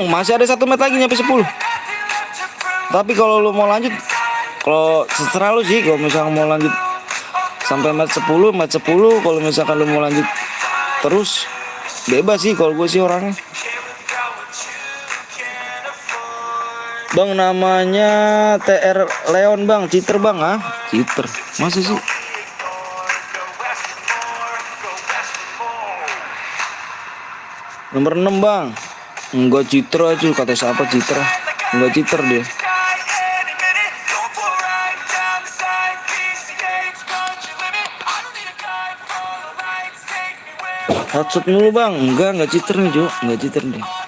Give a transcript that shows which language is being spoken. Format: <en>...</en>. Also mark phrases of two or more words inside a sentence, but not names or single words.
<id>Masih ada 1 match lagi nyampe 10. Tapi kalau lu mau lanjut, kalau terserah lu sih. Kalau misalkan mau lanjut sampai match 10, kalau misalkan lu mau lanjut terus bebas sih kalau gue sih orangnya. Bang namanya TR Leon bang, cheater bang ah, cheater. Masa sih? Nomor 6 bang. Enggak cheater aja, kata siapa cheater? Enggak cheater dia. Headshot mulu bang, enggak cheater nih Jo, enggak cheater nih.</id>